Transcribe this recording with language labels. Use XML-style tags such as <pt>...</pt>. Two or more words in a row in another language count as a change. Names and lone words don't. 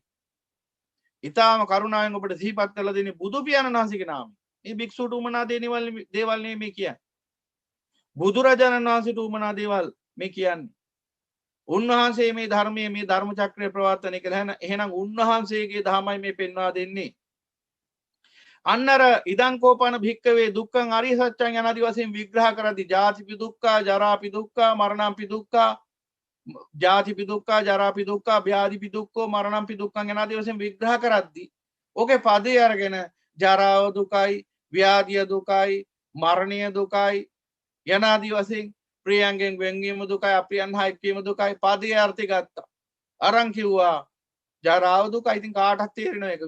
<si>ඊටාම කරුණාවෙන් ඔබට සිහිපත් කරලා දෙන්නේ බුදු පියාණන් වහන්සේගේ නාමය. මේ භික්ෂුවට උමනා දේවල් නෙමෙයි කියන්නේ. බුදුරජාණන් වහන්සේට උමනා දේවල් මේ කියන්නේ. උන්වහන්සේ මේ ධර්මයේ මේ ධර්ම චක්‍රය ප්‍රවර්තනය කළා. එහෙනම් උන්වහන්සේගේ ධර්මයි මේ පෙන්වා දෙන්නේ.</si> <pi>අන්නර ඉදං කෝපන භික්කවේ දුක්ඛං අරිය සත්‍යං</pi> <si>යනාදී වශයෙන් විග්‍රහ කරද්දී</si> <pi>ජාතිපි දුක්ඛ, ජරාපි දුක්ඛ, මරණම්පි දුක්ඛ, ජාතිපි දුක්ඛ, ජරාපි දුක්ඛ, ව්‍යාධිපි දුක්ඛ, මරණම්පි දුක්ඛං</pi> <si>යනාදී වශයෙන් විග්‍රහ කරද්දී ඔකේ පදේ අරගෙන ජරාව දුකයි, ව්‍යාධිය දුකයි, මරණය දුකයි යනාදී වශයෙන් ප්‍රියංගෙන් වෙන්වීම දුකයි, අප්‍රියයන් හා එක්වීම දුකයි පදේ අර්ථය ගත්තා. අරන් කිව්වා ජරාව දුකයි ඉතින් කාටවත් තේරෙනවා ඒක.</si>